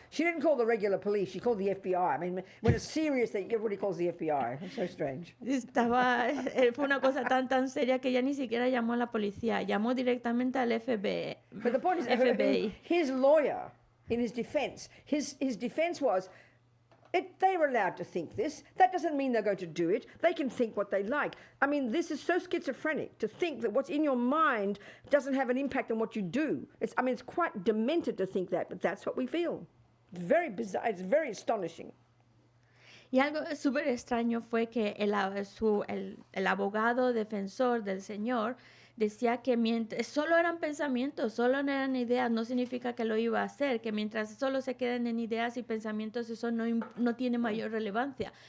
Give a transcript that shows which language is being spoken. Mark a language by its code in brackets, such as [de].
[en] She didn't call the regular police. She called the FBI. I mean, when it's serious, everybody calls the FBI. It's so strange. [es] Fue una cosa tan seria que ella ni siquiera llamó a la policía, llamó directamente al FBI. [en] But the point is, his lawyer, in his defense, his defense was, they were allowed to think this. That doesn't mean they're going to do it. They can think what they like. I mean, this is so schizophrenic to think that what's in your mind doesn't have an impact on what you do. It's quite demented to think that, but that's what we feel. It's very bizarre. It's very astonishing. [es] Y algo súper extraño fue que el abogado defensor del Señor decía que solo eran pensamientos, solo eran ideas, no significa que lo iba a hacer, que mientras solo se queden en ideas y pensamientos eso no tiene mayor relevancia.